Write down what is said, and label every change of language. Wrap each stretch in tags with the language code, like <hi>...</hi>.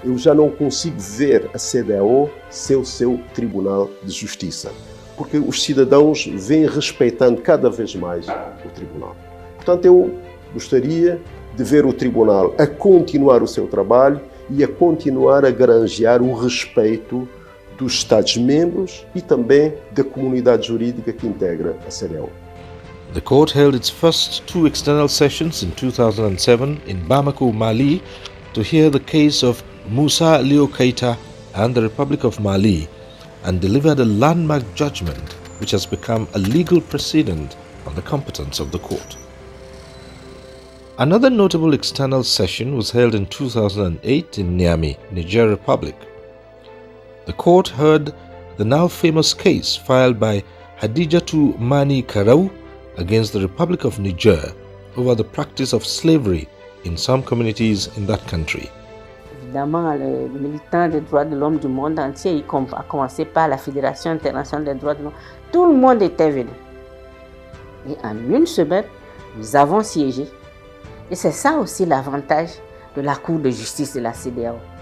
<pt>Eu já não consigo ver a CDAO ser o seu Tribunal de Justiça, porque os cidadãos vêm respeitando cada vez mais o Tribunal. Portanto, eu gostaria de ver o Tribunal a continuar o seu trabalho e a continuar a granjear o respeito dos Estados-membros e também da comunidade jurídica que integra a CDAO.</pt> <en>The court held its first 2 external sessions in 2007 in Bamako, Mali, to hear the case of Musa Leo Keita and the Republic of Mali, and delivered a landmark judgment which has become a legal precedent on the competence of the court. Another notable external session was held in 2008 in Niamey, Niger Republic. The court heard the now famous case filed by Hadijatu Mani Karau against the Republic of Niger over the practice of slavery in some communities in that country.</en> <fr>Évidemment, les militants des droits de l'homme du monde entier, à commencer par la Fédération internationale des droits de l'homme, tout le monde était venu. Et en une semaine, nous avons siégé. Et c'est ça aussi l'avantage de la Cour de justice de la CEDEAO.</fr>